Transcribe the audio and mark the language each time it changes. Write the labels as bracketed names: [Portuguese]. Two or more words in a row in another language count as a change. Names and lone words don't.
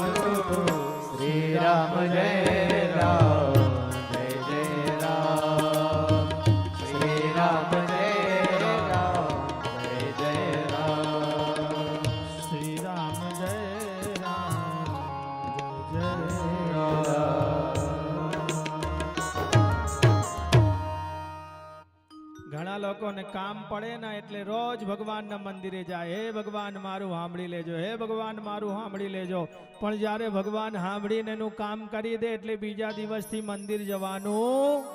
[Hindi] श्री राम जय राम जय जय राम, श्री राम जय राम जय जय राम, श्री राम जय राम जय जय राम. [Gujarati] ઘણા લોકોને કામ પડે ને એટલે રોજ ભગવાનના મંદિરે જાય, હે ભગવાન મારું સાંભળી લેજો, હે ભગવાન મારું સાંભળી લેજો. પણ જ્યારે ભગવાન સાંભળીને એનું કામ કરી દે એટલે બીજા દિવસથી મંદિર જવાનું.